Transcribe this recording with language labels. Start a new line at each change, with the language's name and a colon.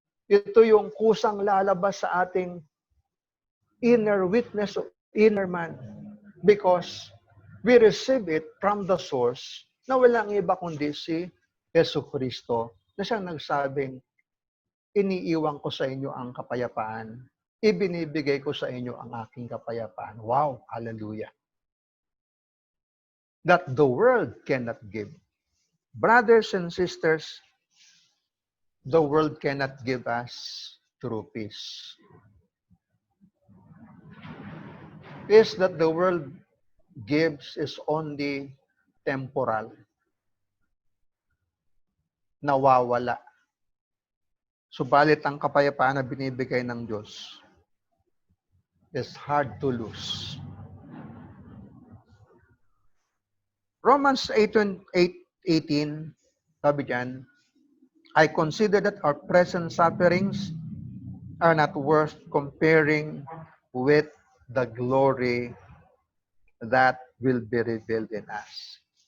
Filipino: Ito yung kusang lalabas sa ating
English: inner witness, inner man, because we receive it from the source
Filipino: na walang iba kundi si Jesucristo, na siyang nagsabing, iniiwan ko sa inyo ang kapayapaan. Ibinibigay ko sa inyo ang aking kapayapaan.
English: Wow! Hallelujah! That the world cannot give. Brothers and sisters, the world cannot give us true peace. Peace that the world gives is only temporal.
Filipino: Nawawala. Subalit ang kapayapaan na binibigay ng Diyos
English: is hard to lose. Romans 8:18,
Filipino: sabi diyan,
English: I consider that our present sufferings are not worth comparing with the glory that will be revealed in us.